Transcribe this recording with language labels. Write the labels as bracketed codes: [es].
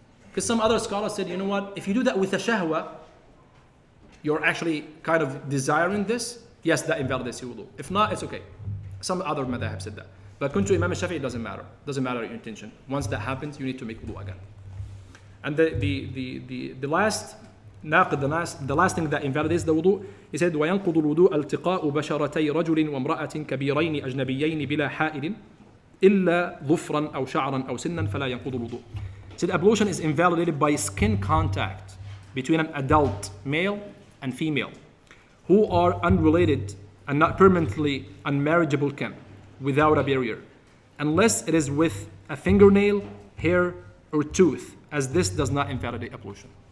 [en] Because some other scholars said, you know what, if you do that with a shahwa, you're actually kind of desiring this, yes, that invalidates your wudu. If not, it's okay. Some other madhab said that. But according to Imam Shafi'i, it doesn't matter. It doesn't matter your intention. Once that happens, you need to make wudu again. And the last thing that invalidates the wudu, he said, [ar] وَيَنْقُضُ الْوُضُوءَ الْتِقَاءُ بَشَرَتَيْ رَجُلٍ وَامْرَأَةٍ كَبِيرَيْنِ أَجْنَبِيَّيْنِ بِلَا حَائِلٍ إِلَّا ظُفْرًا أَوْ شَعْرًا أَوْ سِنًّا فَلَا يَنْقُضُ الْوُضُوء. [en] He said ablution is invalidated by skin contact between an adult male and female who are unrelated and not permanently unmarriageable kin without a barrier, unless it is with a fingernail, hair, or tooth, as this does not invalidate ablution.